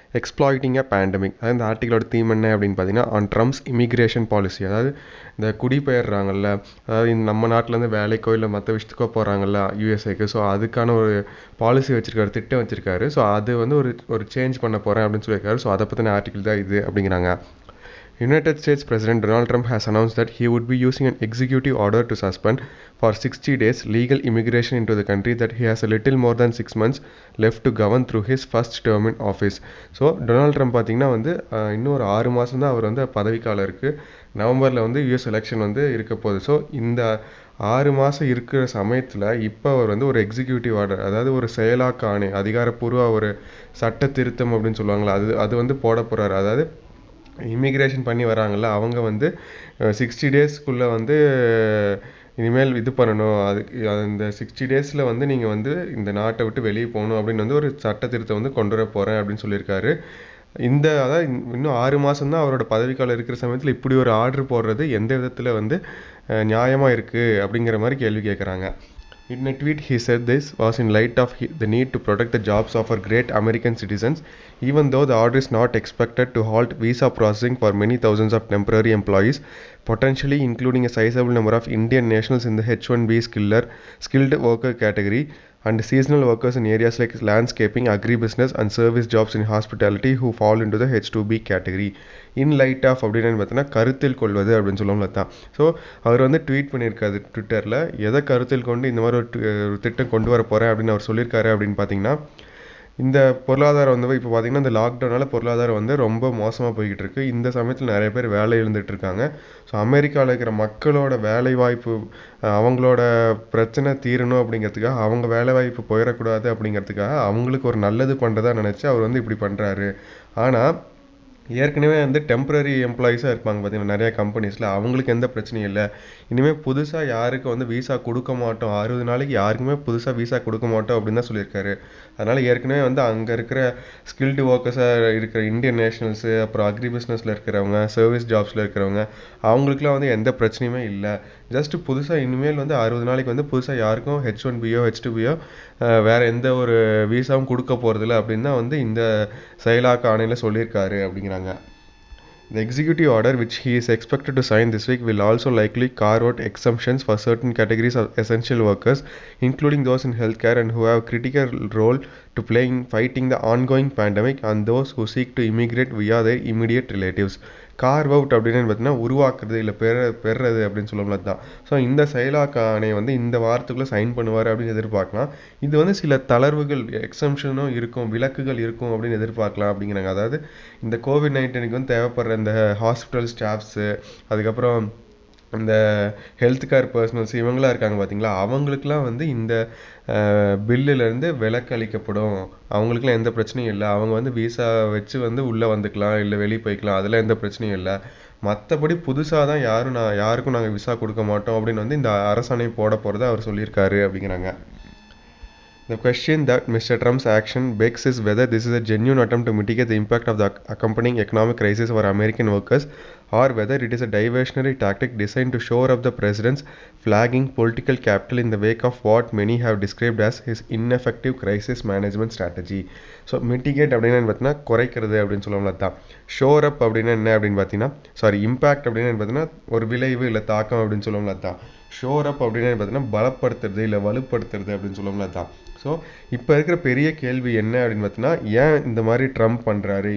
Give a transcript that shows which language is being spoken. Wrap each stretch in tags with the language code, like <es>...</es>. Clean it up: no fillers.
<en>exploiting a pandemic,</en> <ta>அதாவது இந்த ஆர்டிகளோட theme என்ன அப்படின்னு பார்த்தீங்கன்னா,</ta> <en>On Trump's immigration policy.</en> <ta>அதாவது இந்த குடிபெயர்றாங்கல்ல, அதாவது நம்ம நாட்டிலேருந்து வேலைக்கோ இல்லை மற்ற விஷயத்துக்கோ போகிறாங்கல்ல யூஎஸ்ஏக்கு, ஸோ அதுக்கான ஒரு பாலிசி வச்சுருக்காரு, திட்டம் வச்சுருக்காரு. ஸோ அது வந்து ஒரு சேஞ்ச் பண்ண போகிறேன் அப்படின்னு சொல்லியிருக்காரு. ஸோ அதை பற்றின ஆர்டிகல் தான் இது அப்படிங்கிறாங்க.</ta> <en>United States President Donald Trump has announced that he would be using an executive order to suspend for 60 days legal immigration into the country that he has a little more than 6 months left to govern through his first term in office.</en> <ta>So Donald Trump பார்த்தீங்கன்னா வந்து இன்னும் ஒரு 6 மாதம் தான் அவர் வந்து பதவிக்காலம் இருக்குது. நவம்பரில் வந்து யூஎஸ் எலெக்ஷன் வந்து இருக்க போகுது. ஸோ இந்த 6 மாதம் இருக்கிற சமயத்தில் இப்போ அவர் வந்து ஒரு எக்ஸிக்யூட்டிவ் ஆர்டர், அதாவது ஒரு செயலாக்க ஆணை, அதிகாரப்பூர்வ ஒரு சட்ட திருத்தம் அப்படின்னு சொல்லுவாங்களா, அது வந்து போட போகிறாரு. அதாவது இமிக்ரேஷன் பண்ணி வராங்கள்ல, அவங்க வந்து 60 டேஸ்க்குள்ளே வந்து இனிமேல் இது பண்ணணும். அதுக்கு இந்த 60 டேஸில் வந்து நீங்கள் வந்து இந்த நாட்டை விட்டு வெளியே போகணும் அப்படின்னு வந்து ஒரு சட்ட திருத்தம் வந்து கொண்டு வர போகிறேன் அப்படின்னு சொல்லியிருக்காரு. அதாவது இன்னும் 6 மாதம் தான் அவரோட பதவிக்காலம் இருக்கிற சமயத்தில் இப்படி ஒரு ஆர்டர் போடுறது எந்த விதத்தில் வந்து நியாயமாக இருக்குது அப்படிங்கிற மாதிரி கேள்வி கேட்குறாங்க.</ta> <en>In a tweet, he said this was in light of the need to protect the jobs of our great American citizens, even though the order is not expected to halt visa processing for many thousands of temporary employees, potentially including a sizable number of Indian nationals in the H-1B skilled worker category, and seasonal workers in areas like landscaping, agribusiness, and service jobs in hospitality who fall into the H-2B category. In light of</en> <ta>அப்படின்னு பார்த்தீங்கன்னா கருத்தில் கொள்வது அப்படின்னு சொல்லுவோம்ல தான். So அவர் வந்து tweet பண்ணியிருக்காரு ட்விட்டரில், எதை கருத்தில் கொண்டு இந்த மாதிரி ஒரு திட்டம் கொண்டு வர போகிறேன் அப்படின்னு அவர் சொல்லியிருக்காரு அப்படின்னு பார்த்தீங்கன்னா, இந்த பொருளாதாரம் வந்து இப்போ பார்த்தீங்கன்னா இந்த லாக்டவுனால் பொருளாதாரம் வந்து ரொம்ப மோசமாக போய்கிட்டு இருக்குது. இந்த சமயத்தில் நிறைய பேர் வேலை இழந்துட்டு இருக்காங்க. ஸோ அமெரிக்காவில் இருக்கிற மக்களோட வேலை வாய்ப்பு, அவங்களோட பிரச்சனை தீரணும் அப்படிங்கிறதுக்காக, அவங்க வேலை வாய்ப்பு போயிடக்கூடாது அப்படிங்கிறதுக்காக அவங்களுக்கு ஒரு நல்லது பண்ணுறதா நினச்சி அவர் வந்து இப்படி பண்ணுறாரு. ஆனால் ஏற்கனவே வந்து டெம்பரரி எம்ப்ளாயீஸாக இருப்பாங்க பார்த்தீங்கன்னா நிறையா கம்பெனிஸில், அவங்களுக்கு எந்த பிரச்சனையும் இல்லை. இனிமேல் புதுசாக யாருக்கும் வந்து விசா கொடுக்க மாட்டோம், 60 நாளைக்கு யாருக்குமே புதுசாக விசா கொடுக்க மாட்டோம் அப்படின்னு தான் சொல்லியிருக்காரு. அதனால் ஏற்கனவே வந்து அங்கே இருக்கிற ஸ்கில்டு ஒர்க்கர்ஸாக இருக்கிற இந்தியன் நேஷனல்ஸு, அப்புறம் அக்ரி பிஸ்னஸில் இருக்கிறவங்க, சர்வீஸ் ஜாப்ஸில் இருக்கிறவங்க, அவங்களுக்குலாம் வந்து எந்த பிரச்சனையுமே இல்லை. ஜஸ்ட்டு புதுசாக இனிமேல் வந்து 60 நாளைக்கு வந்து புதுசாக யாருக்கும் H-1Bயோ H-2Bயோ வேறு எந்த ஒரு விசாவும் கொடுக்க போகிறதில்ல அப்படின்னு தான் வந்து இந்த செயலாக்க ஆணையில் சொல்லியிருக்காரு அப்படிங்கிறாங்க.</ta> <en>The executive order, which he is expected to sign this week, will also likely carve out exemptions for certain categories of essential workers, including those in healthcare and who have a critical role to play in fighting the ongoing pandemic, and those who seek to immigrate via their immediate relatives.</en> <ta>Carve out அப்படின்னு பார்த்தீங்கன்னா உருவாக்குறது இல்லை பெறுறது அப்படின்னு சொல்லுவோம்ல தான். So இந்த செயலாக்க ஆணையை வந்து இந்த வாரத்துக்குள்ளே சைன் பண்ணுவார் அப்படின்னு எதிர்பார்க்கலாம். இது வந்து சில தளர்வுகள், எக்ஸம்ஷனும் இருக்கும், விலக்குகள் இருக்கும் அப்படின்னு எதிர்பார்க்கலாம் அப்படிங்கிறாங்க. அதாவது இந்த கோவிட்-19க்கு வந்து தேவைப்படுற இந்த ஹாஸ்பிட்டல் ஸ்டாஃப்ஸு, அதுக்கப்புறம் இந்த ஹெல்த் கேர் பர்சனல்ஸ், இவங்களாம் இருக்காங்க பார்த்தீங்களா, அவங்களுக்குலாம் வந்து இந்த பில்லுலேருந்து விலக்கு அளிக்கப்படும். அவங்களுக்குலாம் எந்த பிரச்சனையும் இல்லை. அவங்க வந்து விசா வச்சு வந்து உள்ளே வந்துக்கலாம், இல்லை வெளியே போய்க்கலாம், அதெல்லாம் எந்த பிரச்சனையும் இல்லை. மற்றபடி புதுசாக தான் யாருக்கும் நாங்கள் விசா கொடுக்க மாட்டோம் அப்படின்னு வந்து இந்த அரசாணை போட போகிறத அவர் சொல்லியிருக்காரு அப்படிங்கிறாங்க.</ta> <en>The question that Mr. Trump's action begs is whether this is a genuine attempt to mitigate the impact of the accompanying economic crisis for American workers, or whether it is a diversionary tactic designed to shore up the president's flagging political capital in the wake of what many have described as his ineffective crisis management strategy.</en> <ta>So mitigate அப்படின்னா பார்த்தீங்கன்னா குறைக்கிறது அப்படின்னு சொல்லுவோம்ல தான். Sure அப் அப்படின்னா என்ன அப்படின்னு பார்த்தீங்கன்னா, இம்பேக்ட் அப்படின்னு பார்த்தீங்கன்னா ஒரு விளைவு இல்லை தாக்கம் அப்படின்னு சொல்லுவோம்ல தான். ஷோர் அப் அப்படின்னு பார்த்தீங்கன்னா பலப்படுத்துறது இல்லை வலுப்படுத்துறது அப்படின்னு சொல்லுவோம்ல தான். ஸோ இப்போ இருக்கிற பெரிய கேள்வி என்ன அப்படின்னு பார்த்தீங்கன்னா, ஏன் இந்த மாதிரி ட்ரம்ப் பண்ணுறாரு?</ta>